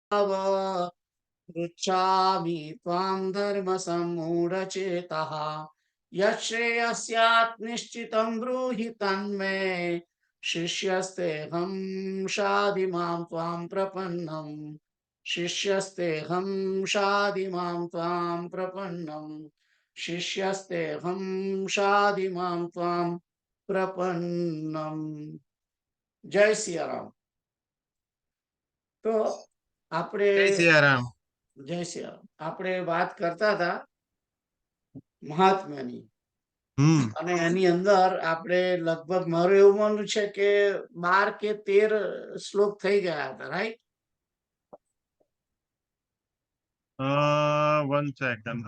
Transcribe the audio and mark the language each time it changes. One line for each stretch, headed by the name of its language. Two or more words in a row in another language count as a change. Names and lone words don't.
Sanskrit: पृच्छामि त्वां धर्मसम्मूढचेतः यच्छ्रेयस्यात् निश्चितं ब्रूहि तन्मे शिष्यस्तेऽहं शाधि मां त्वां प्रपन्नम् शिष्यस्तेऽहं शाधि मां त्वां प्रपन्नम् शिष्यस्तेऽहं शाधि मां त्वां प्रपन्नम्।
Gujarati: જય સિયારામ. તો આપણે જય સિયારામ. જય સિયારામ આપણે વાત કરતા હતા મહાત્મ્યની અને એની અંદર આપણે લગભગ મારું એવું માનવું છે કે 12 કે 13 શ્લોક થઈ ગયા હતા, રાઈટ? 1 સેકન્ડ.